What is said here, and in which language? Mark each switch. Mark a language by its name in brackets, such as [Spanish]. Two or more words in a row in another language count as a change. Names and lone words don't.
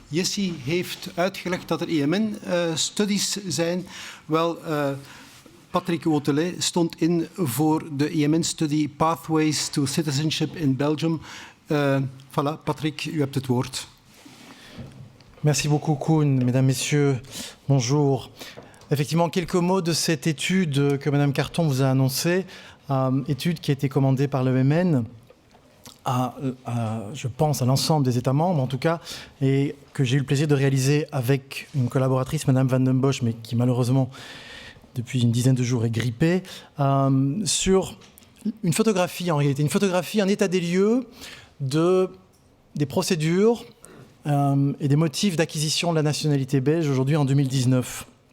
[Dutch] Jessie heeft uitgelegd dat er EMN-studies zijn. Wel, Patrick Wathelet stond in voor de EMN-studie Pathways to Citizenship in Belgium. Voilà, Patrick, u hebt het woord. [French] Merci beaucoup, Koen. Mesdames, Messieurs, bonjour. Effectivement, quelques mots de cette étude que Madame Carton vous a annoncée, étude qui a été commandée par l'EMN je pense, à l'ensemble des États membres, en tout cas, et que j'ai eu le plaisir de réaliser avec une collaboratrice, Madame Van den Bosch, mais qui malheureusement, depuis une dizaine de jours, est grippée, sur une photographie, en réalité, une photographie, un état des lieux des procédures et des motifs d'acquisition de la nationalité belge aujourd'hui en 2019.